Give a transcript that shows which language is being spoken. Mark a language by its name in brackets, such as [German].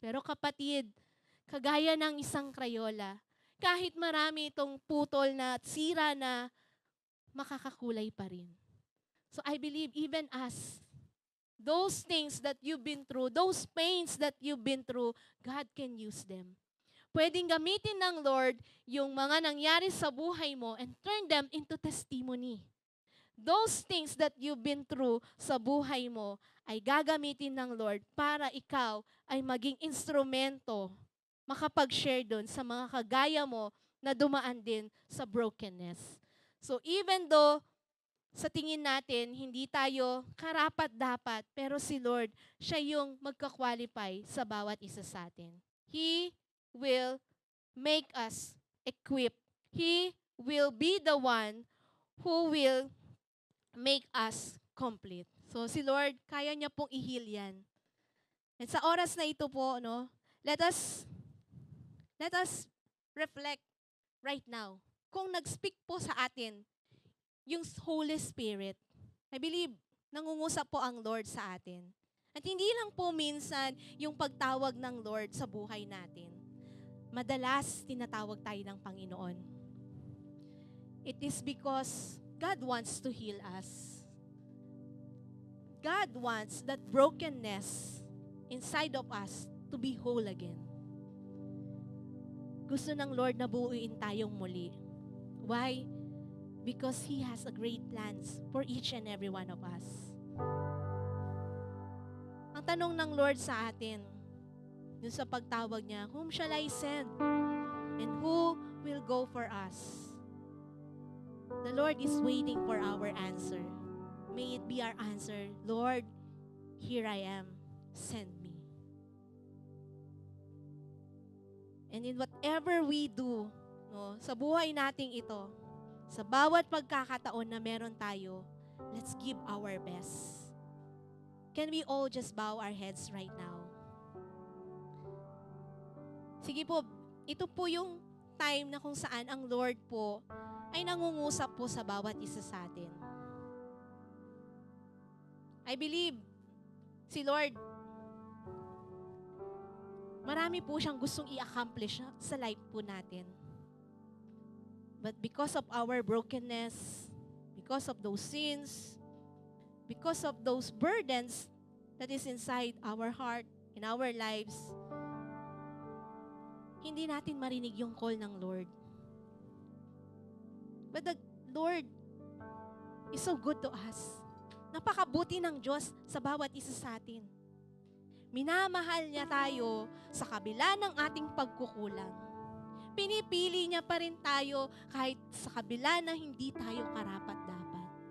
[Filipino] Pero kapatid, kagaya ng isang krayola, kahit marami itong putol na at sira na, makakakulay pa rin. [English] So I believe even us, those things that you've been through, those pains that you've been through, God can use them. [Filipino] Pwedeng gamitin ng Lord yung mga nangyari sa buhay mo [English] and turn them into testimony. Those things that you've been through [Filipino] sa buhay mo ay gagamitin ng Lord para ikaw ay maging instrumento, makapag-share doon sa mga kagaya mo na dumaan din sa brokenness. So even though sa tingin natin, hindi tayo karapat-dapat, pero si Lord, siya yung magka-qualify sa bawat isa sa atin. [English] He will make us equipped. He will be the one who will make us complete. [Filipino] So si Lord, kaya niya pong i-heal yan. And sa oras na ito po, no, [English] let us reflect right now. [Filipino] Kung nag-speak po sa atin yung Holy Spirit, [English] I believe, [Filipino] nangungusap po ang Lord sa atin. At hindi lang po minsan yung pagtawag ng Lord sa buhay natin. madalas tinatawag tayo ng Panginoon? [English] It is because God wants to heal us. God wants that brokenness inside of us to be whole again. [Filipino] Gusto ng Lord na buuin tayong muli. [English] Why? Because He has a great plans for each and every one of us. [Filipino] Ang tanong ng Lord sa atin, dun sa pagtawag niya, [English] whom shall I send? And who will go for us? The Lord is waiting for our answer. May it be our answer, Lord, here I am, send me. And in whatever we do, [Filipino] no, sa buhay nating ito, sa bawat pagkakataon na meron tayo, [English] let's give our best. Can we all just bow our heads right now? [Filipino] Sige po, ito po yung time na kung saan ang Lord po ay nangungusap po sa bawat isa sa atin. [English] I believe [Filipino] si Lord, marami po siyang gustong i-accomplish sa life po natin. [English] But because of our brokenness, because of those sins, because of those burdens that is inside our heart, in our lives, [Filipino] hindi natin marinig yung call ng Lord. [English] But the Lord is so good to us. [Filipino] Napakabuti ng Diyos sa bawat isa sa atin. Minamahal niya tayo sa kabila ng ating pagkukulang. Pinipili niya pa rin tayo kahit sa kabila na hindi tayo karapat-dapat.